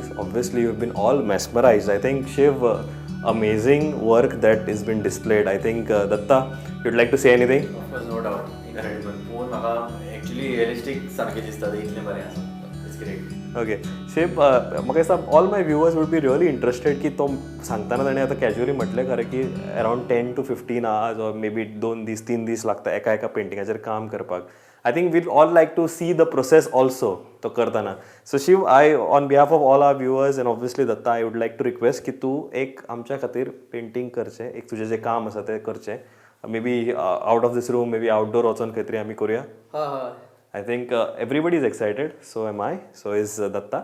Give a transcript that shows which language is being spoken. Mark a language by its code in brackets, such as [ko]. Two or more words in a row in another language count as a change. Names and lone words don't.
[en] Obviously you been all mesmerized I think Shiv amazing work that is been displayed I think Datta you'd like to say anything no doubt incredible [kok] पोवन म्हाका एक्चुअली रियलिस्टीक सारकें दिसता ते इतलें बरें आसा [en] it's great okay Shiv [kok] म्हाका दिसता [en] all my viewers would be really interested [kok] की तो सांगताना ताणें आतां कॅज्युअली म्हटलें खरें की [en] around 10 to 15 hours or maybe [kok] 2 दीस 3 दीस लागता एका पेंटिंगाचेर काम करपाक [en] I think we'd all like to see the process also to करताना. So Shiv, on behalf of all our viewers and obviously Datta, I would like to request [kok] की तू एक आमच्या खातीर पेंटिंग करचें एक तुजें जें काम आसा तें करचें [en] maybe out of this room maybe outdoor [kok] वचून खंय तरी आमी करुया. [en] I think everybody is excited, so am I, so is Datta.